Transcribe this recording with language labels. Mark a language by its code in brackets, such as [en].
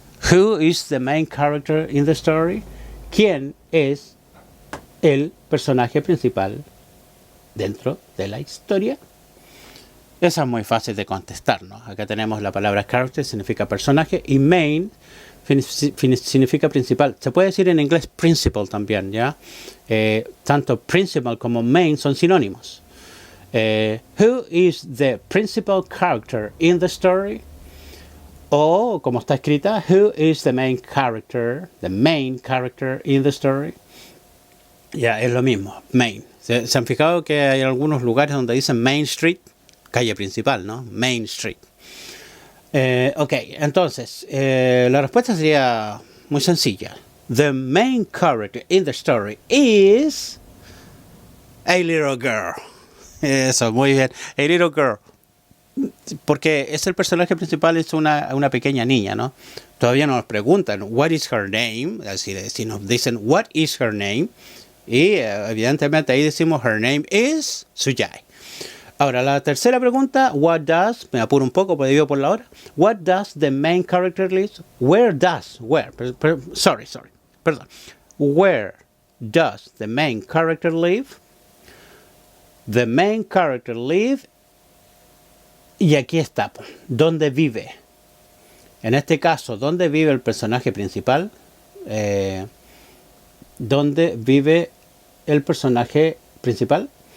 [en] Who is the main character in the story? [es] ¿Quién es el personaje principal dentro de la historia? Esa es muy fácil de contestar, ¿no? Acá tenemos la palabra character, significa personaje, y main significa principal. Se puede decir en inglés principal también, ¿ya? Tanto principal como main son sinónimos. [en] Who is the principal character in the story? [es] O, como está escrita, [en] who is the main character in the story? [es] Ya, es lo mismo, main. ¿Se han fijado que hay algunos lugares donde dicen Main Street? Calle principal, ¿no? Main Street. Ok, entonces, la respuesta sería muy sencilla. [en] The main character in the story is a little girl. [es] Eso, muy bien. [en] A little girl. [es] Porque es el personaje principal, es una pequeña niña, ¿no? Todavía nos preguntan, [en] what is her name? [es] Es decir, si nos dicen, [en] what is her name? [es] Y evidentemente ahí decimos, [en] her name is Suyai. [es] Ahora, la tercera pregunta, [en] what does, [es] me apuro un poco porque vivo por la hora. [en] What does the main character live? Where does, perdón. Where does the main character live? The main character live, [es] y aquí está, ¿dónde vive? En este caso, ¿dónde vive el personaje principal? ¿Dónde vive el personaje principal?